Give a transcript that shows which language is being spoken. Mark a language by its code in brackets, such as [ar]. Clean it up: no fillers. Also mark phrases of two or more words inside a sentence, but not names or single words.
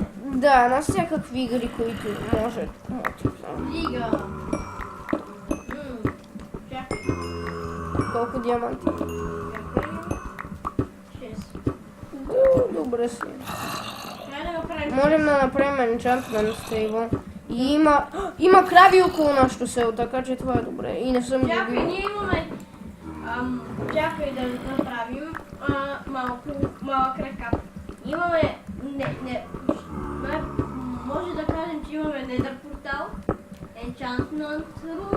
[bg] да, на всякакви игри, които може. Лига. Чакай. Колко диаманти? Чакай. 6. Добре си. Трябва да направим. Можем да направим [en] enchantment stable. [bg] И има крави около нашото село, така че това е добре. И не съм ги Чакай, бил. ние имаме. Чакай да направим малък рекап. Имаме. Може да кажем, че имаме Nether портал, [en] Enchantment Room.